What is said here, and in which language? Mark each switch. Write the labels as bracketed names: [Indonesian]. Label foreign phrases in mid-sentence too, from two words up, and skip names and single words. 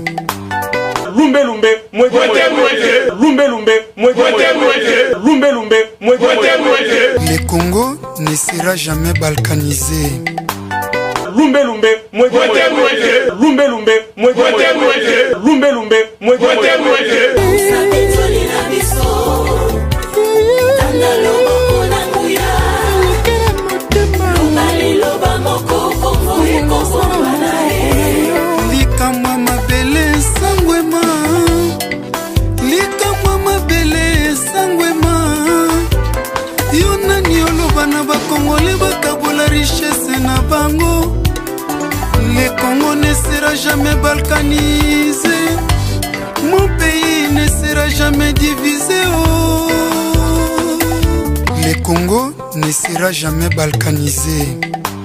[Lingala] Lumbe lumbe, mwete mwete. Lumbe lumbe, mwete mwete. Lumbe lumbe, mwete mwete. [French] Le Congo ne sera jamais balkanisé. [Lingala] Lumbe lumbe, mwete mwete. Lumbe lumbe, mwete mwete. Lumbe lumbe, mwete mwete. Likamwa mabele sangwema, likamwa mabele sangwema. Yona nioloba na bakongole bakabola richesse na bango. [French] Le Congo ne sera jamais balkanisé. Mon pays ne sera jamais divisé. Oh. Le Congo ne sera jamais balkanisé.